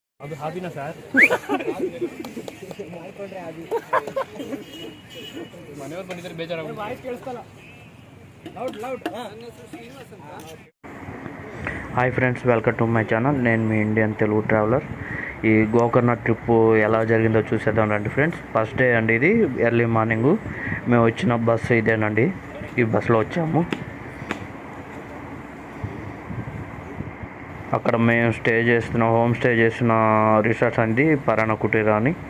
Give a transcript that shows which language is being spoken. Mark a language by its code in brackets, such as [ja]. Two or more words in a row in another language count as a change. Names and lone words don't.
[kn] ಅದು ಹಾದಿನ ಸರ್ ಮನೆಯವ್ರು ಬಂದಿದ್ದಾರೆ ಬೇಜಾರಾಗ ವಾಯ್ಸ್ ಕೇಳಿಸ್ತಲ್ಲ [en] loud loud Hi friends, welcome to my channel. [te] నేను మీ ఇండియన్ తెలుగు ట్రావెలర్. ఈ గోకర్ణ ట్రిప్ ఎలా జరిగిందో చూసేద్దాం రండి ఫ్రెండ్స్. [en] first day [te] అండి ఇది. [en] early morning [te] మేము వచ్చిన బస్సు ఇదేనండి. ఈ బస్సులో వచ్చాము. అక్కడ మేము [en] home stay [te] చేస్తున్న రిసార్ట్స్ అనేది పరాణ కుటీరా అని.